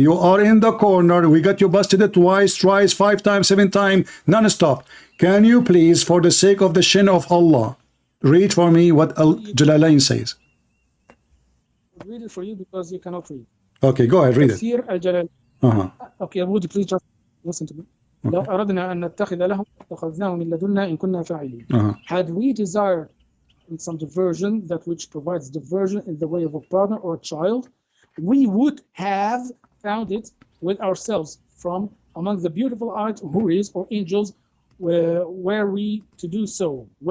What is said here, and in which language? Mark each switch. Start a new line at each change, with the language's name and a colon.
English: You are in the corner. We got you busted twice, thrice, 5 times, 7 times, non-stop. Can you please, for the sake of the shin of Allah, read for me what Jalalain says? I'll read it for you because you cannot read. Okay, go ahead, read it. Okay, would you please just listen to me?
Arabic: لو أردنا أن نتخذ له اتخذناه من لدنا إن كنا فاعلين.
English: Had we desired in some diversion, that which provides diversion in the way of a partner or a child, we would have found it with ourselves from among the beautiful eyed houris or angels, were we to do so.